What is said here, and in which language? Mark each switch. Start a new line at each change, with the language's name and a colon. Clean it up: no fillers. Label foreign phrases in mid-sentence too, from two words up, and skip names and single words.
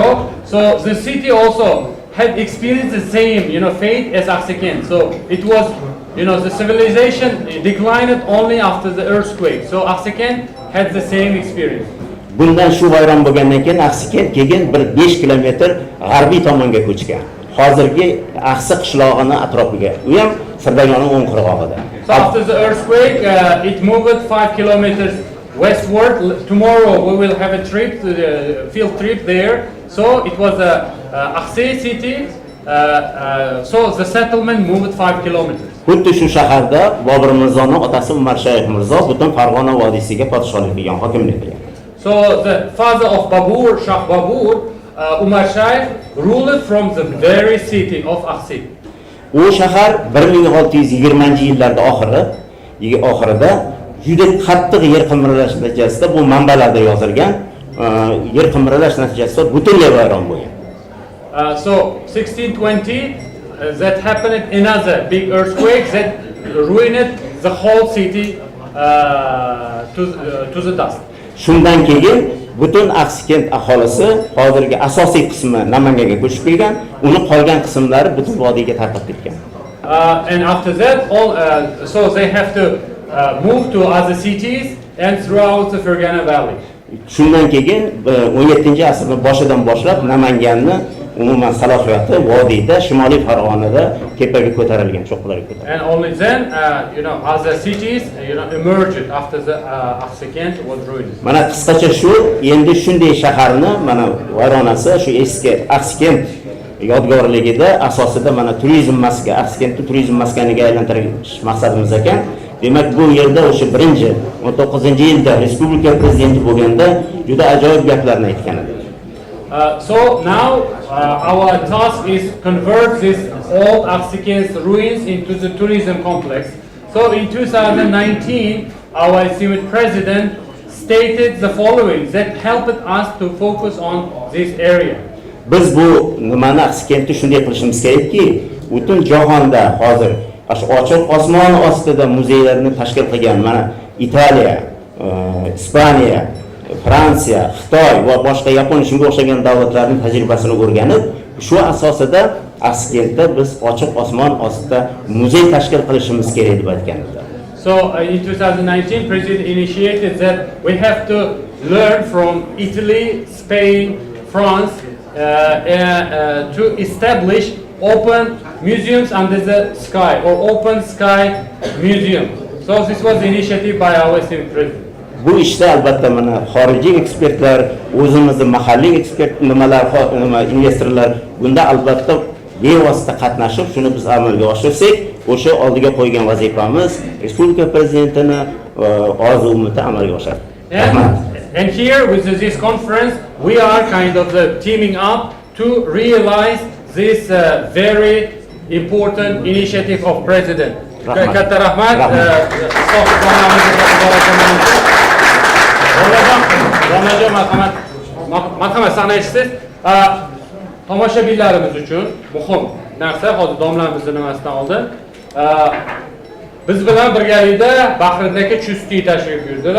English: So the city also had experienced the same, fate as Axsikent. So it was, the civilization declined only after the earthquake. So Axsikent had the same experience.
Uzbek: Bundan shu vayron bo'lgandan keyin Axsikent keyin bir 5 kilometr g'arbiy tomonga ko'chgan. Hozirgi Axsi qishlog'ini atrofiga. U ham Sirdaryoning o'ng qirg'og'ida.
English: So after the earthquake, it moved 5 kilometers westward. Tomorrow we will have a trip, to the field trip there. So it was a Axsi city. So the settlement moved 5 kilometers.
Uzbek: Xuddi shu shaharda Bobur Mirzoning otasi Umar Shayx Mirzo butun Farg'ona vodiysiga podshohlik qilgan, hokimlik qilgan.
English: So the father of Babur, Shah Babur, Umar Shayx, ruled from the very city of Axsi.
Uzbek: U shahar 1620-yillarda oxirida juda qattiq yer qimirlash natijasida bu manbalarda yozilgan yer qimirlash natijasida butunlay vayron bo'lgan.
English: So 1620 that happened another big earthquake that ruined the whole city to the dust.
Uzbek: Shundan keyin butun Axsikent aholisi hozirgi asosiy qismi Namangaga ko'chib kelgan, uni qolgan qismlari butun vodiyga tarqab ketgan.
English: And after that so they have to move to other cities and throughout the Farg'ona valley.
Uzbek: Shundan keyin 17-asrning boshidan boshlab Namanganni umuman salohiyati vodiyda Shimoliy Farg'onada tepaga ko'tarilgan, cho'qqilarga ko'tarilgan.
English: And only then other cities emerged after the Axsikent was ruined.
Uzbek: Mana qisqacha shu, endi shunday shaharni mana vayronasi shu eski Axsikent yodgorligida asosida mana turizm maskani, Axsikentni turizm maskaniga aylantirish maqsadimiz ekan. Demak bu yerda o'sha 19-yilda respublika prezidenti bo'lganda juda ajoyib gaplarni aytgan edi.
English: So now our task is convert this old Axsikent ruins into the tourism complex. So in 2019, our esteemed president stated the following that helped us to focus on this area.
Uzbek: Biz bu nimani Axsikentni shunday qilishimiz kerakki, butun jahonda hozir ochiq osmon ostida muzeylarni tashkil qilgan mana Italiya, Ispaniya, Fransiya, Xitoy va boshqa Yaponiya shunga o'xshagan davlatlarning tajribasini o'rganib, shu asosida Axsikentda biz ochiq osmon ostida muzey tashkil qilishimiz kerak deb aytganlar.
English: So in 2019, President initiated that we have to learn from Italy, Spain, France to establish open museums under the sky or open sky museum. So this was the initiative by our esteemed president.
Uzbek: Bu ishda albatta mana xorijiy ekspertlar, o'zimizning mahalliy investorlar bunda albatta bevosita qatnashib, shuni biz amalga oshirsak, o'sha oldiga qo'ygan vazifamiz respublika prezidentining orzu-umidi amalga oshadi.
English: And here with this conference, we are kind of teaming up to realize this very important initiative of President.
Uzbek: Katta rahmat. Marhamat, sanaychisiz. Tomoshabinlarimiz uchun muhim narsa hozir domlamizning nimasidan oldin. Biz bilan birgalikda Bahridagi Chustiy tashrif buyurdilar.